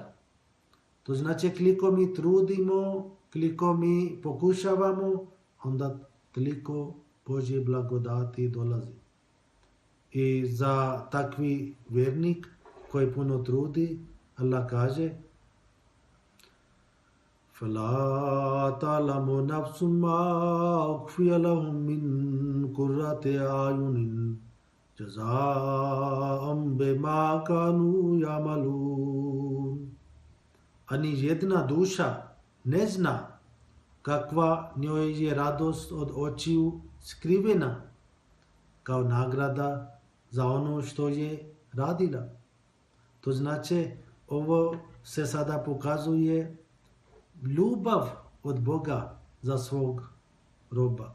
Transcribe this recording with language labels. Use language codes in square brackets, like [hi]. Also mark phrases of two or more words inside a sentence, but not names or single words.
[bs] To znači koliko mi trudimo, koliko mi pokušavamo, onda toliko Božje blagodati dolazi. I za takvi vjernik koji puno trudi, Allah kaže [ar] فَلَا تَعْلَمُ نَفْسٌ مَا أُخْفِيَ لَهُم مِّن قُرَّةِ أَعْيُنٍ جَزَاءً بِمَا كَانُوا يَعْمَلُونَ. [bs] Ani jedna duša ne zna kakva njoj je radost od očiju skrivena kao nagrada za ono što je radila. To znači ovo se sada pokazuje ljubav od Boga za svog roba.